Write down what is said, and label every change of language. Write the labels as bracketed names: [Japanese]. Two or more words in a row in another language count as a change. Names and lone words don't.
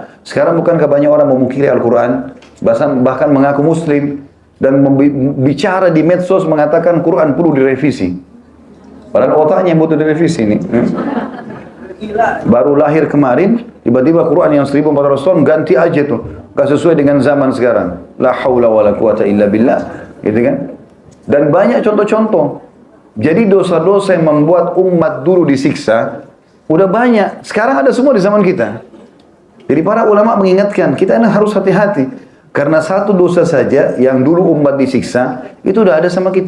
[Indonesian] Sekarang bukankah banyak orang memungkiri Al-Quran, bahkan mengaku muslim dan bicara di medsos mengatakan Quran perlu direvisi. Padahal otaknya yang butuh direvisi ini. Baru lahir kemarin, tiba-tiba Quran yang 1400 tahun ganti aja tuh, gak sesuai dengan zaman sekarang. [Arabic] لا حول ولا قوة إلا بالله, [Indonesian] gitu kan? Dan banyak contoh-contoh. Jadi dosa-dosa yang membuat umat dulu disiksa, udah banyak. Sekarang ada semua di zaman kita. Jadi para ulama mengingatkan, kita ini harus hati-hati. Karena satu dosa saja yang dulu umat disiksa, itu udah ada sama kita.